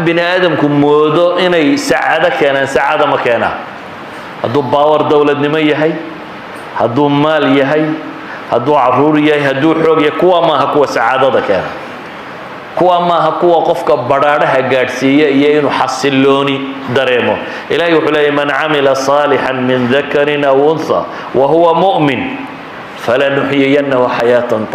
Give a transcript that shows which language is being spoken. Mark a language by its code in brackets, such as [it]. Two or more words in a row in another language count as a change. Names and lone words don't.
[so] bini aadamku moodo inay saacada keenan saacada ma keenaa haduu power dawladnimo yahay haduu maal yahay haduu caruur yahay haduu xoog yahay kuwa ma ha kuwa saacadada keena kuwa ma ha kuwa qofka baraaraha gaadhsiiya iyo inuu xasilooni dareemo ilaahay wuxuu leeyahay [ar] من عمل صالحا من ذكر أو أنثى وهو مؤمن فلنحيينه حياة